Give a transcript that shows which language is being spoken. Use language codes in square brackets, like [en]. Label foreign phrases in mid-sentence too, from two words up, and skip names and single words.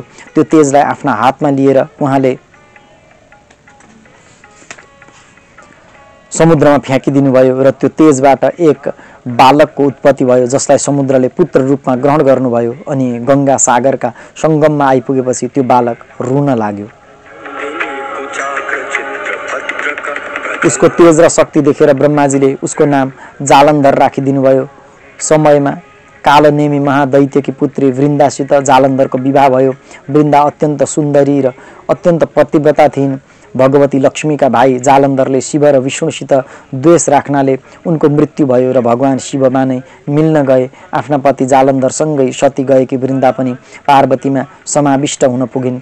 [ne] त्यो तेजलाई आफ्ना हातमा लिएर उहाँले समुद्रमा फ्याँकिदिनु भयो र त्यो तेजबाट एक बालकको उत्पत्ति भयो, जसलाई समुद्रले पुत्र रूपमा ग्रहण गर्नुभयो। अनि गङ्गा सागरका सङ्गममा आइपुगेपछि त्यो बालक रुन लाग्यो। उसको तेज र शक्ति देखेर ब्रह्माजीले उसको नाम जालन्धर राखिदिनु भयो। समयमा कालनेमी महादैत्यकी पुत्री वृन्दासित जालन्धरको विवाह भयो। वृन्दा अत्यन्त सुन्दरी र अत्यन्त पतिव्रता थिइन्। भगवती लक्ष्मीका भाइ जालन्धरले शिव र विष्णुसित द्वेष राख्नाले उनको मृत्यु भयो र भगवान शिवमा नै मिल्न गए। आफ्ना पति जालन्धरसँगै सती गएकी वृन्दा पनि पार्वतीमा समाविष्ट हुन पुगिन्।